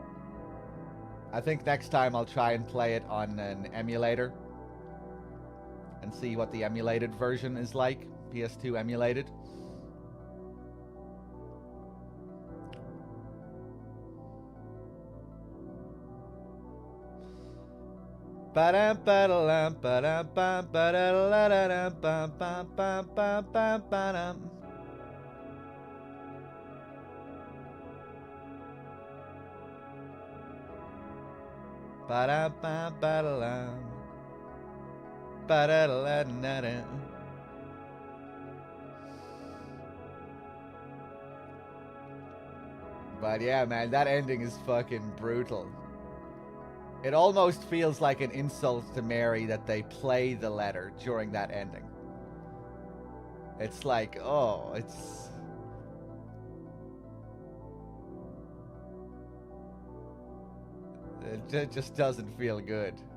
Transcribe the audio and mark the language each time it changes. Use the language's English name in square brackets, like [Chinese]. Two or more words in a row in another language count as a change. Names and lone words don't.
[English] I think next time I'll try and play it on an emulator. and see what the emulated version is like. PS2 emulated. Ba-dam, ba-da-lam, ba-dam, bam, ba-da-la-da-dam, bam, bam, bam, bam, bam, ba-dam. Ba-dam, bam, ba-da-lam, ba-da-la-da-da. But yeah, man, that ending is fucking brutal. It almost feels like an insult to Mary that they play the letter during that ending. It's like, oh, it just doesn't feel good.